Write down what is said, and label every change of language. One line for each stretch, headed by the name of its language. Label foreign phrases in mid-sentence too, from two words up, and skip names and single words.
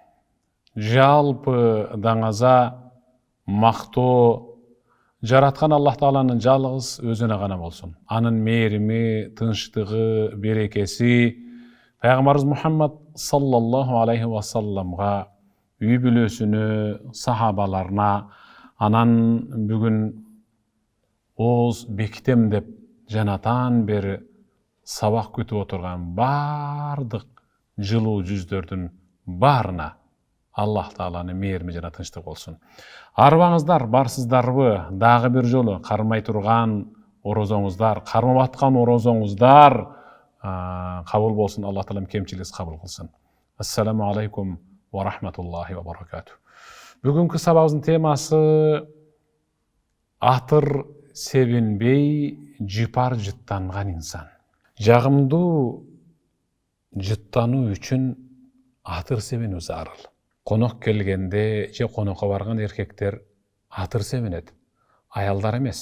Kyrgyz: Жалпы даңаза, мактоо жараткан Аллах Тааланын жалгыз өзүнө гана болсун. Анын мээрими, тынчтыгы, берекеси Пайгамбарыбыз Мухаммад
Arabic: صلى الله عليه وسلم,
Kyrgyz: үй бүлөсүнө, сахабаларына, анан бүгүн ооз бекитем деп жанатан бери сабак күтүп отурган бардык жылуу жүздөрдүн баарына Аллах Тааланын мээрими жана тынчтыгы болсун. Арыбаңыздар, барсыздарбы? Дагы бир жолу кармай турган орозоңуздар, кармап аткан орозоңуздар кабыл болсун. Аллах Таалам кемчилигиз кабыл кылсын.
Arabic: السلام عليكم ورحمة الله وبركاته.
Kyrgyz: Бүгүнкү сабагыбыздын темасы атыр себинбей жыпар жыттанган инсан. Жагымдуу жыттануу үчүн атыр себинүү зарыл. Конок келгенде же конокко барган эркектер атыр себинет, аялдар эмес.